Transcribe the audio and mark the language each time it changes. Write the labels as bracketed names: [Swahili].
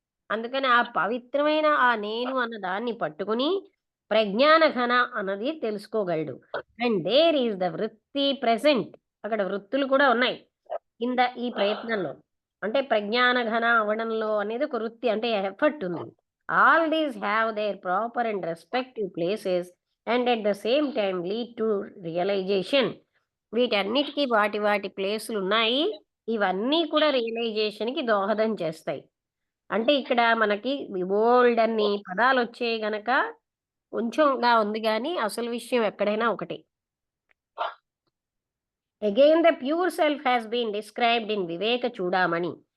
[Telugu] అందుకని ఆ పవిత్రమైన ఆ నేను అన్న దాన్ని పట్టుకుని ప్రజ్ఞాన ఘన అన్నది తెలుసుకోగలడు. [English] And there is the vritti present. [Telugu] అక్కడ వృత్తులు కూడా ఉన్నాయి ఈ ప్రయత్నంలో. అంటే ప్రజ్ఞాన ఘన అవ్వడంలో అనేది ఒక వృత్తి, అంటే ఎఫర్ట్ ఉంది. [English] All these have their proper and respective places and at the same time lead to realization. [Telugu] వీటన్నిటికీ వాటి వాటి ప్లేసులు ఉన్నాయి. ఇవన్నీ కూడా రియలైజేషన్కి దోహదం చేస్తాయి. అంటే ఇక్కడ మనకి బోల్డ్ అన్ని పదాలు వచ్చాయి గనక కొంచెంగా ఉంది కానీ అసలు విషయం ఎక్కడైనా ఒకటి. [English] Again the pure self has been described in Viveka Chudamani.